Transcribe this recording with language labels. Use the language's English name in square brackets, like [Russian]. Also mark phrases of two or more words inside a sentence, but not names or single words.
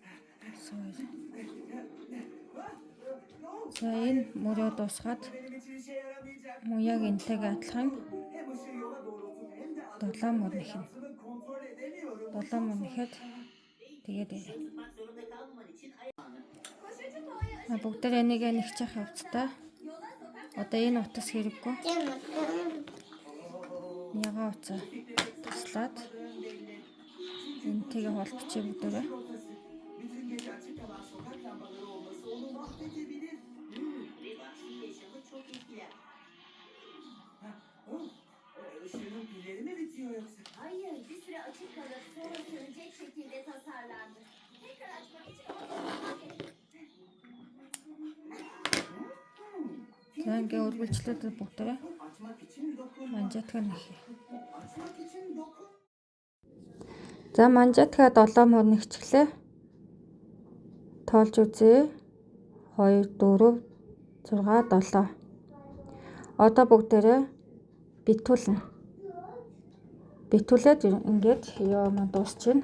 [Mongolian] За энэ мөрөө дуусгаад [Turkish] Benim için işe yaramayacak. [Mongolian] мөн яг энтэйг адилхан [Turkish] Hem ışığı yola doğrultup hem de [Mongolian] 7 мөр нэхнэ. [Turkish] adımı kontrol edemiyorum. [Mongolian] 7 мөр нэхэд тэгээд ирээ. Бүгдээрээ энийг нэгчих явцдаа одоо энэ утас хэрэггүй. Яга утас туслаад энтэйгээ холбочих бүгдээрээ. [Turkish] Bütün gece açık kalan sokak lambaları olması onu mahvedebilir. Ve vahşi yaşamı çok etkiler. Işığının pilleri mi bitiyor yoksa? Hayır, bir süre açık kalıp sonra sönecek şekilde tasarlandı. Tekrar açmak için [Mongolian] За ингээ үргэлжлээд бүгдээрээ [Turkish] Açmak için dokun. [Mongolian] манжетга нэхье. [Turkish] Açmak için dokun. [Mongolian] За манжетга 7 мөр нэгчлээ. Тоолж үзье. 2, 4, 6, 7. Одоо бүгдээрээ битүүлнэ. Битүүлээд ингээд ёо маань дуусчихна.